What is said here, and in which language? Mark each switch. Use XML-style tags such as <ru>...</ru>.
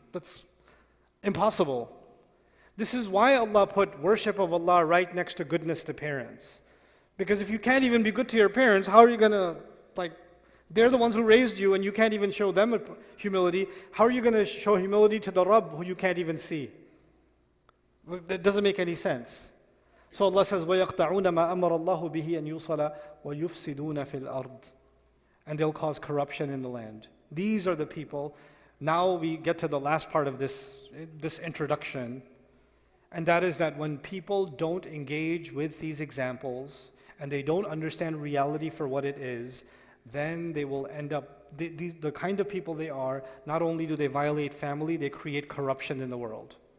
<en>That's impossible. This is why Allah put worship of Allah right next to goodness to parents. Because if you can't even be good to your parents, how are you going to, they're the ones who raised you and you can't even show them humility. How are you going to show humility to the Rabb who you can't even see? That doesn't make any sense. So Allah says,</en> <ar>وَيَقْطَعُونَ مَا أَمَرَ اللَّهُ بِهِ أَن يُوصَلَ وَيُفْسِدُونَ فِي الْأَرْضِ.</ar> <en>And they'll cause corruption in the land. These are the people. Now we get to the last part of this introduction. And that is that when people don't engage with these examples and they don't understand reality for what it is, then they will end up, the kind of people they are, not only do they violate family, they create corruption in the world.</en>